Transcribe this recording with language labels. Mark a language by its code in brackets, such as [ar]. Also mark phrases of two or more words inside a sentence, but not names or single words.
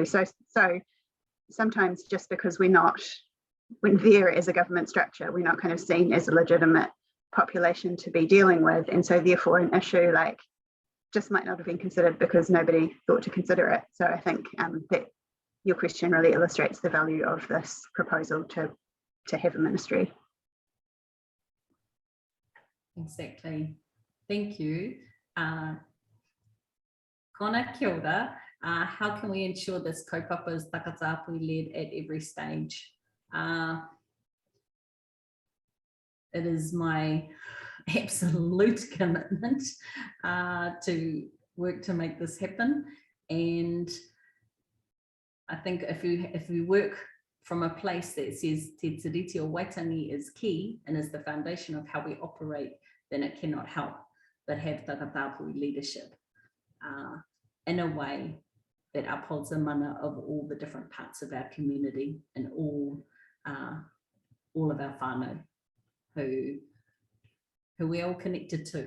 [en] So sometimes just because we're there as a government structure, we're not kind of seen as a legitimate population to be dealing with, and so therefore an issue like just might not have been considered because nobody thought to consider it. So I think that your question really illustrates the value of this proposal to have a ministry. Exactly. Thank you. [mi] Kona kia ora. [en] How can we ensure this kaupapa is Takatapui led at every stage? It is my absolute commitment to work to make this happen. And I think if we work from a place that says Te Tiriti o Waitangi is key and is the foundation of how we operate, then it cannot help but have Takatapui leadership in a way that upholds the mana of all the different parts of our community and all of our whānau who we're all connected to.